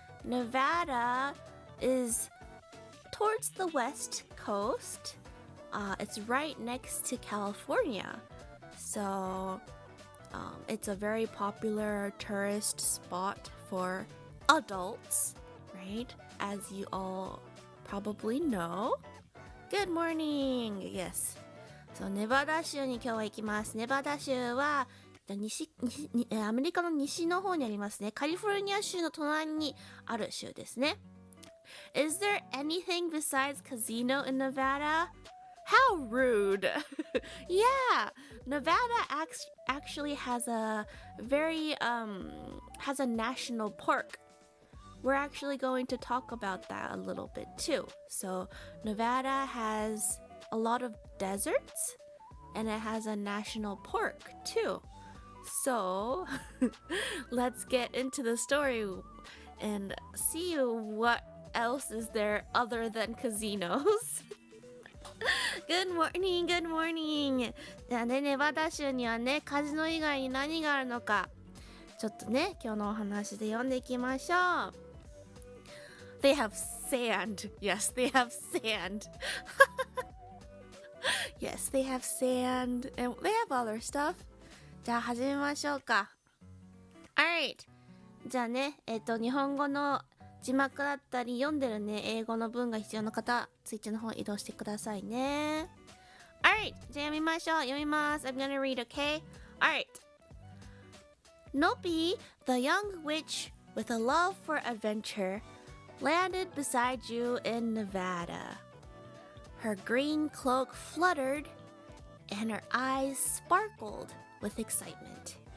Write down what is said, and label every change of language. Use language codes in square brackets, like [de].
[en] Nevada is towards the west coast. It's right next to California. So it's a very popular tourist spot for adults, right? As you all probably know. Good morning! Yes. [ja] So ネバダ州に今日は行きます。ネバダ州はアメリカの西の方にありますね。カリフォルニア州の隣にある州ですね。 [en] Is there anything besides casino in Nevada? How rude! Yeah, Nevada actually has a very has a national park. We're actually going to talk about that a little bit too. So Nevada has a lot of deserts and it has a national park too. So let's get into the story and see what else is there other than casinos. Good morning, good morning. [ja] じゃあね、ネバダ州にはね、カジノ以外に何があるのか、ちょっとね、今日のお話で読んでいきましょう。 [en] They have sand. Yes, they have sand. Yes, they have sand. And they have other stuff. [ja] じゃあ始めましょうか。 [en] Alright. [ja] じゃあね、日本語の字幕だったり読んでるね、英語の文が必要な方、ツイッチの方移動してくださいね。 Alright, じゃあ読みましょう。読みます。 [en] I'm gonna read, okay? Alright. Nopi, the young witch with a love for adventure, landed beside you in Nevada. Her green cloak fluttered, and her eyes sparkled with excitement.